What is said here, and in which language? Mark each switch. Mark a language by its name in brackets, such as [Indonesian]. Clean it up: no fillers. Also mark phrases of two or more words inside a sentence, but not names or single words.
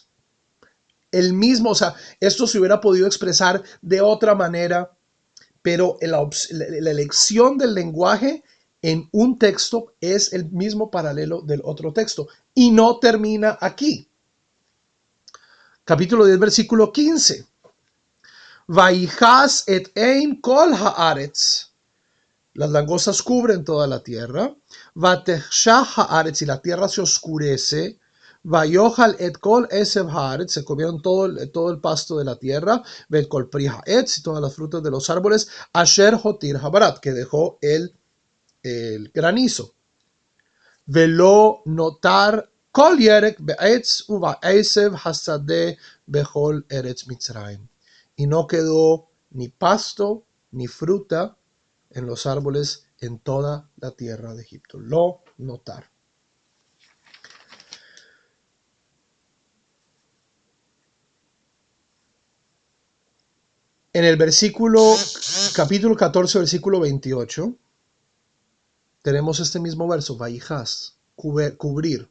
[Spanish] El mismo, o sea, esto se hubiera podido expresar de otra manera, pero la elección del lenguaje en un texto es el mismo paralelo del otro texto y no termina aquí. Capítulo 10, versículo 15. [Hebrew] ויכס את עין כל הארץ. [Spanish] Las langostas cubren toda la tierra. [Hebrew] ותחשך הארץ, [Spanish] y la tierra se oscurece. [Hebrew] ויאכל את כל עשב הארץ, [Spanish] se comieron todo el pasto de la tierra. [Hebrew] ואת כל פרי העץ, [Spanish] y todas las frutas de los árboles. [Hebrew] אשר הותיר הברד, [Spanish] que dejó el granizo. [Hebrew] ולא נותר כל ירק בעץ ובעשב השדה בכל ארץ מצרים. [Spanish] Y no quedó ni pasto ni fruta en los árboles en toda la tierra de Egipto. [Hebrew] לא נותר. [Spanish] En el capítulo 14, versículo 28, tenemos este mismo verso, vaijas, cubrir.